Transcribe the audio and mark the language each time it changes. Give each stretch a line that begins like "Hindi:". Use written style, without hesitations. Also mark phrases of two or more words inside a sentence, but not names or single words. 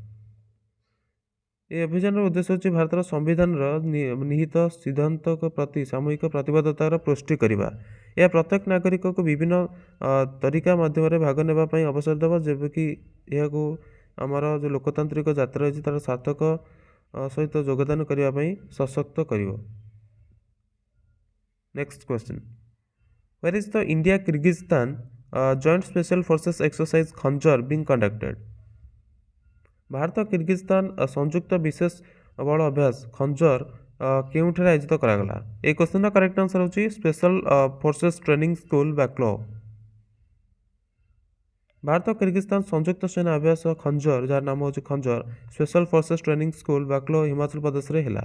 Odia: ଏହି ଅଭିଯାନର ଉଦ୍ଦେଶ୍ୟ ହେଉଛି ଭାରତର ସମ୍ବିଧାନର ନିହିତ ସିଦ୍ଧାନ୍ତଙ୍କ ପ୍ରତି ସାମୂହିକ ପ୍ରତିବଦ୍ଧତାର ପୁଷ୍ଟି କରିବା। ଏହା ପ୍ରତ୍ୟେକ ନାଗରିକକୁ ବିଭିନ୍ନ ତରିକା ମାଧ୍ୟମରେ ଭାଗ ନେବା ପାଇଁ ଅବସର ଦେବ, ଯେବେକି ଏହାକୁ ଆମର ଯେଉଁ ଲୋକତାନ୍ତ୍ରିକ ଯାତ୍ରା ରହିଛି ତାର ସାର୍ଥକ ସହିତ ଯୋଗଦାନ କରିବା ପାଇଁ ସଶକ୍ତ କରିବ।
English: next question, where is the India Kyrgyzstan joint special forces exercise ଖଞ୍ଜର being conducted?
Odia: ଭାରତ କିର୍ଗିଜସ୍ତାନ ସଂଯୁକ୍ତ ବିଶେଷ ବଳ ଅଭ୍ୟାସ ଖଞ୍ଜର କେଉଁଠାରେ ଆୟୋଜିତ କରାଗଲା? ଏହି କ୍ୱେଶ୍ଚନ୍ର
English: correct answer
Odia: ହେଉଛି ସ୍ପେଶାଲ ଫୋର୍ସେସ୍ ଟ୍ରେନିଂ ସ୍କୁଲ ବାକ୍ଲୋ। ଭାରତ ଓ କିର୍ଗିସ୍ତାନ ସଂଯୁକ୍ତ ସେନା ଅଭ୍ୟାସ ଖଞ୍ଜର, ଯାହାର ନାମ ହେଉଛି ଖଞ୍ଜର ସ୍ପେଶାଲ ଫୋର୍ସେସ୍ ଟ୍ରେନିଂ ସ୍କୁଲ ବାକ୍ଲୋ ହିମାଚଳ ପ୍ରଦେଶରେ ହେଲା।